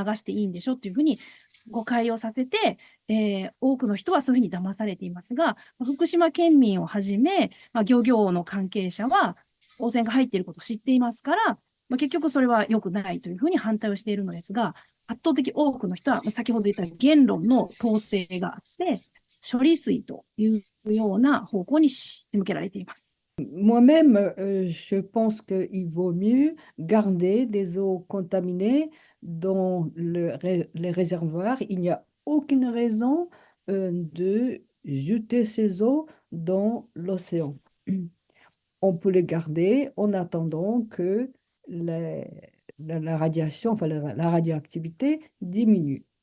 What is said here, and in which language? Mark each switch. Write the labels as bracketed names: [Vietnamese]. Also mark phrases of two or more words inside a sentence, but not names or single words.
[Japanese] 流していいんでしょっていうふうに誤解をさせて、多くの人はそういうふうに騙されていますが、福島県民をはじめ、漁業の関係者は汚染が入っていることを知っていますから、結局それは良くないというふうに反対をしているのですが、圧倒的多くの人は、先ほど言った言論の統制があって、処理水というような方向に仕向けられています。 [French] Moi-même, je pense qu'il vaut mieux garder des eaux contaminées dans les réservoirs. Il n'y a aucune raison de jeter ces eaux dans l'océan. On peut les garder en attendant que la radiation, enfin la radioactivité diminue.